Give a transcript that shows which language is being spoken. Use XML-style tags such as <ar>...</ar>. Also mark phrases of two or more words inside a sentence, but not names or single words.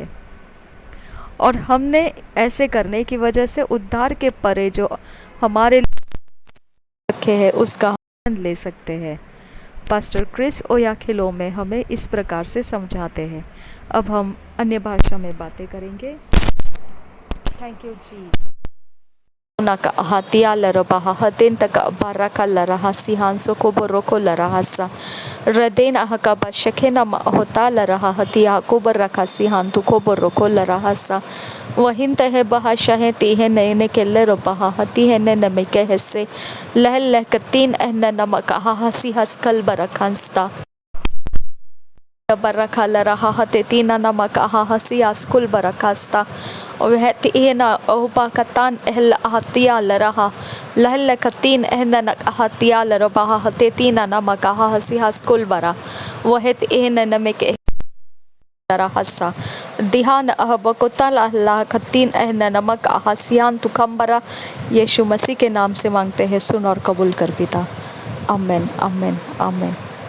<hi>और हमने ऐसे करने की वजह से उद्धार के परे जो हमारे रखे हैं उसका आनंद ले सकते हैं। पास्टर क्रिस ओयाखिलो में हमें इस प्रकार से समझाते हैं। अब हम अन्य भाषा में बातें करेंगे।</hi> <en>thank you जी। Naka hatia larabaha hatin taka baraka larahasi hanso koboroko larahasa radena hakaba shakena mahota laraha hatia kobarakasi hantu koboroko larahasa wahinta है bahasha है तीहे नए ने केले रबाहा हती है ने नमिके हसे लहल लहकतीन एहना नमका हसी हस्कल बरखांस्ता baraka laraha hate tina namaka hasi askul barakasta वह तीना ओबाकतान एहल आहतिया लरहा लहल कतीन एहना आहतिया लरबाहा हते तीना नमका हसी हस्कुल बरा वह तीन नमके हसा दिहान अहबकुतल अल्लाह खतीन एहना नमक हसियान तुकम्बरा।</en> <hi>यीशु मसीह के नाम से मांगते हैं, सुन और कबूल कर पिता। आमीन आमीन आमीन।</hi>